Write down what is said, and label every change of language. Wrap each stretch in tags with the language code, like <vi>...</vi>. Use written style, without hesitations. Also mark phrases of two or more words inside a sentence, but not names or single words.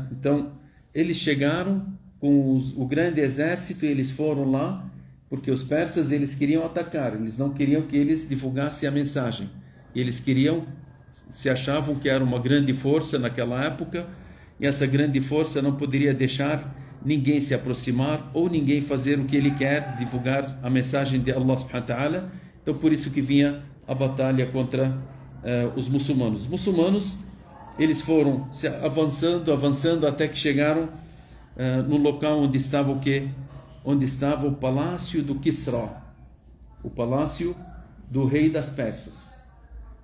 <pt>Então eles chegaram com o grande exército e eles foram lá porque os persas eles queriam atacar, eles não queriam que eles divulgassem a mensagem, eles se achavam que era uma grande força naquela época, e essa grande força não poderia deixar ninguém se aproximar ou ninguém fazer o que ele quer, divulgar a mensagem de Allah</pt> <ar>سبحانه وتعالى.</ar> <pt>Então por isso que vinha a batalha contra os muçulmanos. Os muçulmanos eles foram avançando até que chegaram no local onde estava o quê? Onde estava o palácio do Kisra, o palácio do rei das Persas.</pt>